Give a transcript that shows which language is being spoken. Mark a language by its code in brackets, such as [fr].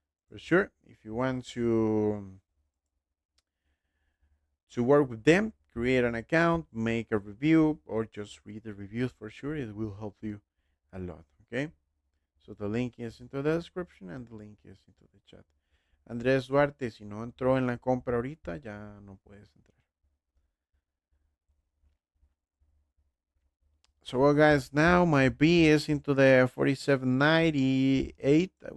[en] For sure, if you want to work with them, create an account, make a review, or just read the reviews. For sure, it will help you a lot. Okay, so the link is into the description and the link is into the chat. [es] Andrés Duarte, si no entró en la compra ahorita, ya no puedes entrar. [en] So well, guys, now my B is into the 47.98.